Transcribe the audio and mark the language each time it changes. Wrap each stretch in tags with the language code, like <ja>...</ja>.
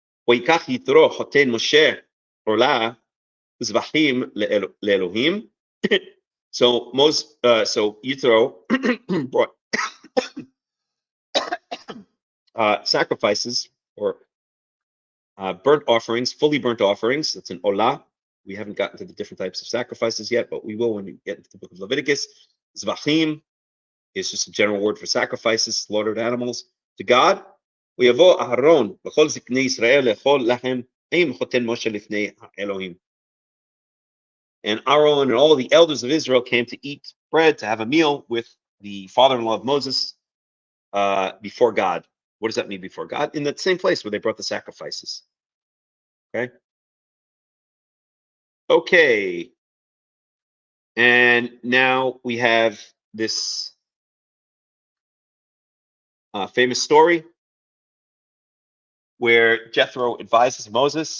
<he>ויקח יתרו חותן משה עולה זבחים לאלוהים.</he> <en>So Yitro brought sacrifices, or burnt offerings, fully burnt offerings. That's an olah. We haven't gotten to the different types of sacrifices yet, but we will when we get into the book of Leviticus. Zvachim is just a general word for sacrifices, slaughtered animals to God.</en> <he>ויבוא אהרון וכל זקני ישראל לאכול לחם עם חותן משה לפני האלוהים.</he> <en>And Aaron and all the elders of Israel came to eat bread, to have a meal with the father-in-law of Moses before God. What does that mean, before God? In that same place where they brought the sacrifices. Okay. And now we have this famous story where Jethro advises Moses.</en>